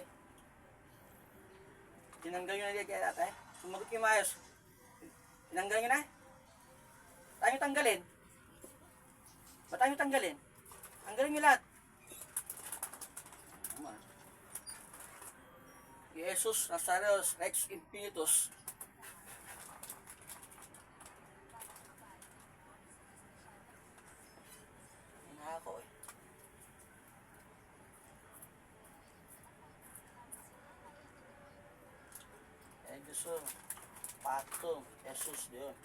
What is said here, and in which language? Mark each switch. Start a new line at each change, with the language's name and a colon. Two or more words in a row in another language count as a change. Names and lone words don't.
Filipino: Tinanggal nyo na dyan kaya tatay. Sumagot kayo maayos. Tinanggal nyo na? Tayo tanggalin. Ba't tayo tanggalin? Tanggalin nyo lahat.
Latin: Jesus Nazareus Rex Infinitus.
Filipino: Hina ako eh.
Latin: Exum Pactum Jesus Deum.